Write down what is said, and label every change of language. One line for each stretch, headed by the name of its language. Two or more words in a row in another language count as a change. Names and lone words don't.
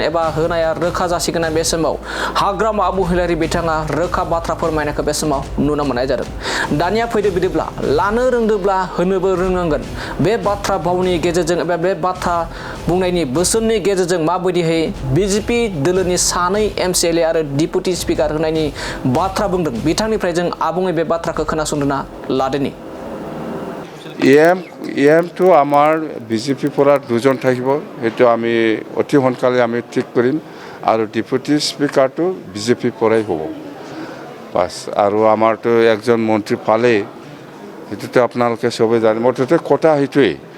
Bodo: एबा होनाया रोखा जासिगोन बे समाव हाग्रामा महिलारी बिथाङा रोखा बाथ्रा फोरमायनायखौ बे समाव नुनो मोननाय जादों दानिया फैदो बिदिब्ला लानो रोंदोंब्ला होनोबो रोंनांगोन बे बाथ्रा भावनि गेजेरजों एबा बे बाथ्रा बुंनायनि बोसोननि गेजेरजों माबायदिहै बिजेपि दोलोनि सानै एमसिएलए आरो डिपुटि स्पिकार होनायनि बाथ्रा बुंदों बिथांनिफ्राय जों आबुङै बे बाथ्राखौ खोनासंना लादोनि
Assamese: EM to আমাৰ বিজেপি পৰা দুজন থাকিব সেইটো আমি অতি সোনকালে আমি ঠিক কৰিম আৰু ডিপুটি স্পিকাৰটো বিজেপি পৰাই হ'ব বাস আৰু আমাৰতো একজন মন্ত্ৰী পালে সেইটোতো আপোনালোকে সবে জানে মুঠতে কথা সেইটোৱেই